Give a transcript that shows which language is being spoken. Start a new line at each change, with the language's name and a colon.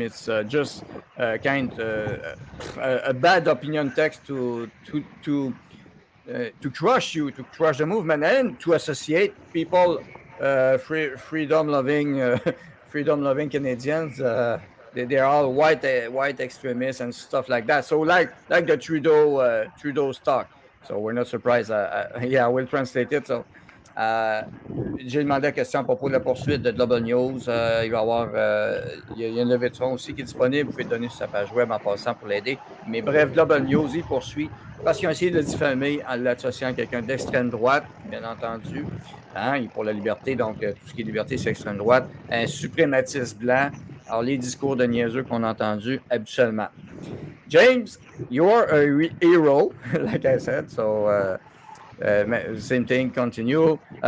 English: It's just a bad opinion text to crush you, to crush the movement, and to associate people, freedom-loving Canadians. They're all white extremists and stuff like that. So like the Trudeau's talk. So we're not surprised. I will translate it.
French: So j'ai demandé la question à propos de la poursuite de Global News. Il va y avoir il y a une levée de fonds aussi qui est disponible. Vous pouvez donner sur sa page web en passant pour l'aider. Mais bref, Global News, il poursuit parce qu'ils ont essayé de le diffamer en l'associant à quelqu'un d'extrême droite, bien entendu. Pour la liberté, donc tout ce qui est liberté, c'est extrême droite. Un suprématiste blanc. Alors, les discours de niaiseux qu'on a entendus habituellement.
English: James, you're a hero, like I said, so same thing, continue.